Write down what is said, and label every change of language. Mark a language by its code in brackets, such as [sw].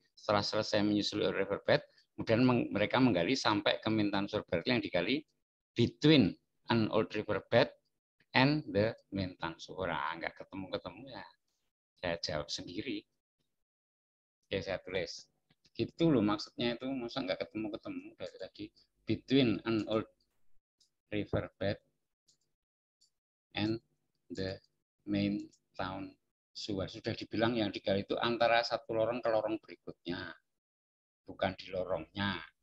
[id] Setelah selesai menyusuri old riverbed, kemudian mereka menggali sampai ke main town sewer. Berarti yang digali [en] between an old riverbed and the main town sewer. [id] Enggak ketemu-ketemu ya. Saya jawab sendiri. Oke, saya tulis. Gitu loh maksudnya itu, masa nggak ketemu-ketemu dari tadi. [en] Between an old riverbed and the main town sewer. [id] Sudah dibilang yang digali itu antara satu lorong ke lorong berikutnya, bukan di lorongnya.